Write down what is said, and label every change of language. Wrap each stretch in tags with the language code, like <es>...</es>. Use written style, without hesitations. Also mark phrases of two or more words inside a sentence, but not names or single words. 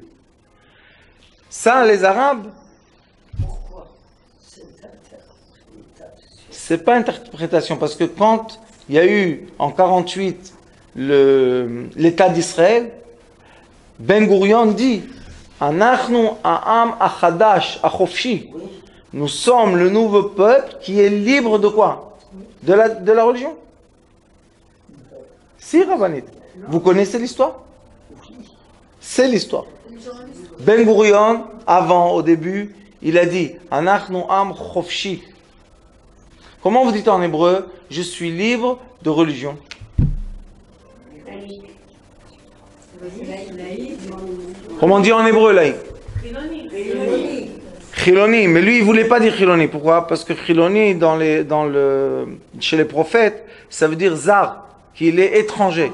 <fr>Ça, les Arabes, c'est pas interprétation, parce que quand il y a eu en 48 l'État d'Israël, Ben Gurion dit</fr> <he>אנחנו העם החדש החופשי.</he> <fr>Nous sommes le nouveau peuple qui est libre de quoi? De la religion. Si, Rabbanit. Vous connaissez l'histoire? C'est l'histoire. Ben Gurion, avant, au début, il a dit</fr> <he>אנחנו עם חופשי.</he> <fr>Comment vous dites en hébreu? Je suis libre de religion. Comment on dit en hébreu laïc? Chiloni. Mais lui, il voulait pas dire Chiloni. Pourquoi? Parce que Chiloni, chez les prophètes, ça veut dire Zar, qu'il est étranger.</fr>